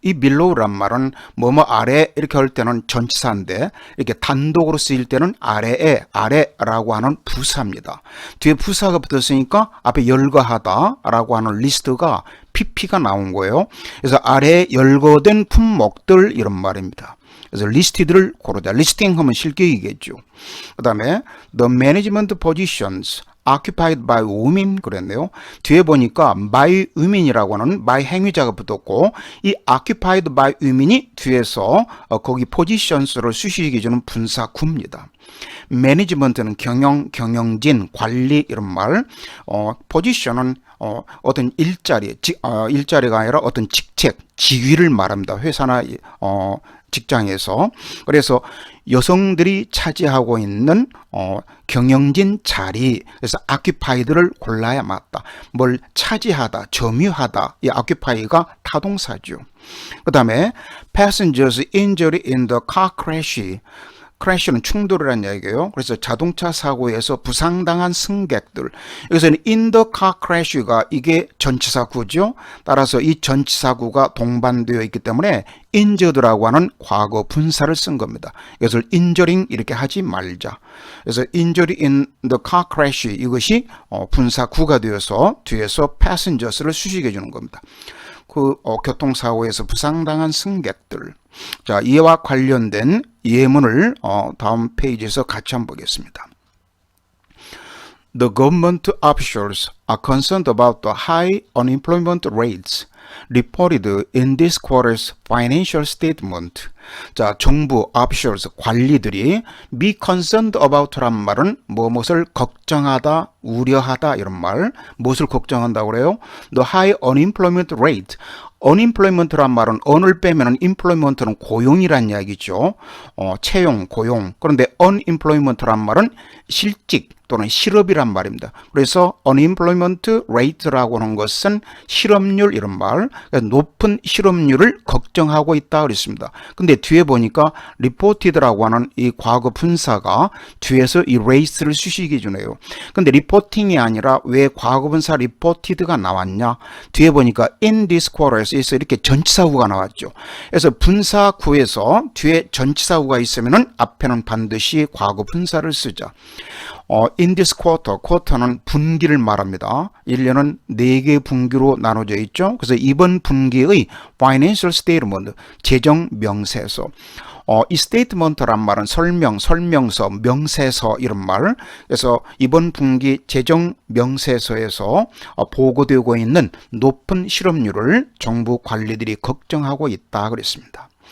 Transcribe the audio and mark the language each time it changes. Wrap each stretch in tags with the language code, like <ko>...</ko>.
<ko>이 below란 말은 뭐뭐 아래 이렇게 할 때는 전치사인데 이렇게 단독으로 쓰일 때는 아래에, 아래라고 하는 부사입니다. 뒤에 부사가 붙었으니까 앞에 열거하다 라고 하는 리스트가 PP가 나온 거예요. 그래서 아래에 열거된 품목들 이런 말입니다. 그래서 listed를 고르다. listing 하면 실격이겠죠. 그 다음에</ko> <en>the management positions occupied by women</en> <ko>그랬네요. 뒤에 보니까</ko> <en>by women</en> <ko>이라고 하는 by 행위자가 붙었고 이</ko> <en>occupied by women</en> <ko>이 뒤에서 거기 positions를 수식해 주는 분사구입니다. management는 경영, 경영진, 관리 이런 말. position은 어떤 일자리가 아니라 어떤 직책, 직위를 말합니다. 회사나 직장에서. 그래서 여성들이 차지하고 있는 경영진 자리, 그래서 occupied를 골라야 맞다. 뭘 차지하다, 점유하다, 이 occupy가 타동사죠. 그 다음에</ko> <en>passengers injured in the car crash.</en> <ko>crash는 충돌이라는 얘기예요. 그래서 자동차 사고에서 부상당한 승객들. 여기서는</ko> <en>in the car crash</en> <ko>가 이게 전치사구죠. 따라서 이 전치사구가 동반되어 있기 때문에 injured라고 하는 과거 분사를 쓴 겁니다. 이것을 injuring 이렇게 하지 말자. 그래서</ko> <en>injured in the car crash</en> <ko>이것이 분사구가 되어서 뒤에서 passengers를 수식해 주는 겁니다. 그 교통사고에서 부상당한 승객들. 자, 이와 관련된 예문을 다음 페이지에서 같이 한번 보겠습니다.</ko> <en>The government officials are concerned about the high unemployment rates reported in this quarter's financial statement.</en> <ko>자, 정부 officials 관리들이</ko> <en>be concerned about</en> <ko>란 말은 무엇을 걱정하다, 우려하다 이런 말. 무엇을 걱정한다고 그래요?</ko> <en>The high unemployment rate.</en> <ko>unemployment란 말은 on을 빼면은 employment는 고용이란 이야기죠. 채용, 고용. 그런데 unemployment란 말은 실직 또는 실업이란 말입니다. 그래서 unemployment rate라고 하는 것은 실업률 이런 말, 높은 실업률을 걱정하고 있다 그랬습니다. 근데 뒤에 보니까 reported라고 하는 이 과거 분사가 뒤에서 이 race를 수식해 주네요. 근데 reporting이 아니라 왜 과거 분사 reported가 나왔냐? 뒤에 보니까</ko> <en>in this quarter</en> <ko>에서 이렇게 전치사구가 나왔죠. 그래서 분사구에서 뒤에 전치사구가 있으면은 앞에는 반드시 과거 분사를 쓰자. in this quarter, quarter는 분기를 말합니다. 1년은 4개 분기로 나눠져 있죠. 그래서 이번 분기의</ko> <en>financial statement,</en> <ko>재정 명세서. 이 statement란 말은 설명, 설명서, 명세서 이런 말. 그래서 이번 분기 재정 명세서에서 보고되고 있는 높은 실업률을 정부 관리들이 걱정하고 있다 그랬습니다.</ko>